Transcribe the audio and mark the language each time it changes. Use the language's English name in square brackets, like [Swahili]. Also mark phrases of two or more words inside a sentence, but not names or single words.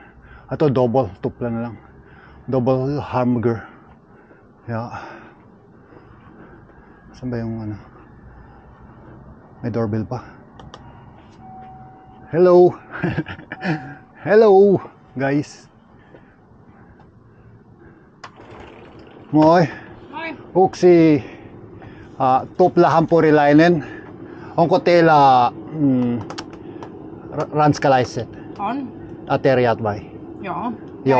[Filipino] Ito double, tupla na lang. [English] Double hamburger. Yeah. [Filipino] Saan ba yung may doorbell pa. [English] Hello. Hello guys. [Finnish] Moi. Moi. Uksi tupla hampurilainen. Onko teillä ranskalaiset On. ateriat vai? Joo. Joo.